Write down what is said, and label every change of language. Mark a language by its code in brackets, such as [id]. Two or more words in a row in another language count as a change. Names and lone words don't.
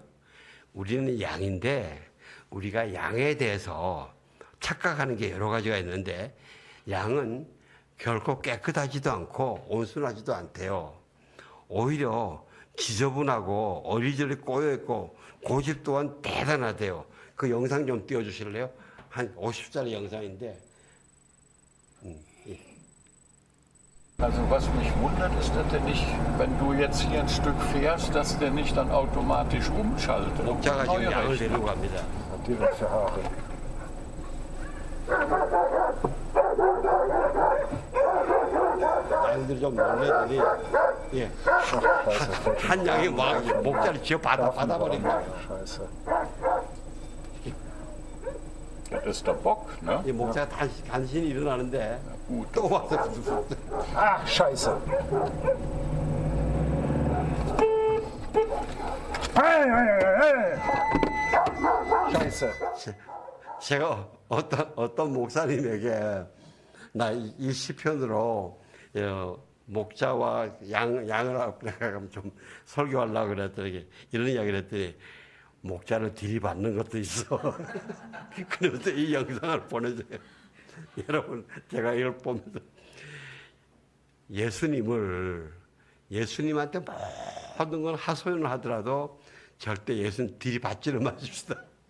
[ko] 우리는 양인데 우리가 양에 대해서 착각하는 게 여러 가지가 있는데 양은 결코 깨끗하지도 않고 온순하지도 않대요. 오히려 지저분하고 어리저리 꼬여있고 고집 또한 대단하대요. 그 영상 좀 띄워주실래요? 한 50짜리 영상인데 [de] Also was mich wundert, ist, dass der nicht, wenn du jetzt hier ein Stück fährst, dass der nicht dann automatisch umschaltet. [ko] 목자가 지금 양을 데리고 갑니다. [de] Direkt für Haare. [ko] 양들이 좀 놀래더니 예. 한 양이 막 목자를 쥐어 받아버린 거예요. [de] Das ist der Bock, ne? [ko] 이 목자가 간신히 일어나는데 또 와서 [de] Ach, scheiße. Scheiße. [ko] 제가 어떤 목사님에게 나 이 시편으로 목자와 양을 앞에 좀 설교하려고 그랬더니 이런 이야기를 했더니 목자를 들이받는 것도 있어. 그래서 이 영상을 보내줘요. 여러분, 제가 이걸 보면서 예수님한테 모든 건 하소연을 하더라도 절대 예수님 들이받지를 마십시다.